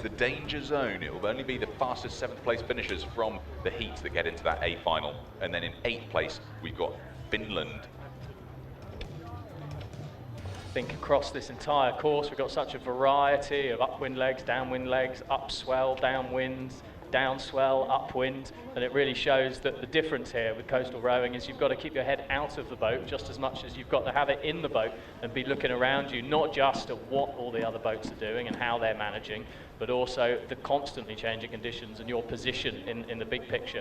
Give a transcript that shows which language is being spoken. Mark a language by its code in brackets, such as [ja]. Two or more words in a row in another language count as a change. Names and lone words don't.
[en] The danger zone, it will only be the fastest 7th place finishers from the heat that get into that A final. And then in 8th place, we've got Finland. I think across this entire course, we've got such a variety of upwind legs, downwind legs, upswell, downwinds, downswell, upwind, and it really shows that the difference here with coastal rowing is you've got to keep your head out of the boat just as much as you've got to have it in the boat and be looking around you, not just at what all the other boats are doing and how they're managing, but also the constantly changing conditions and your position in the big picture.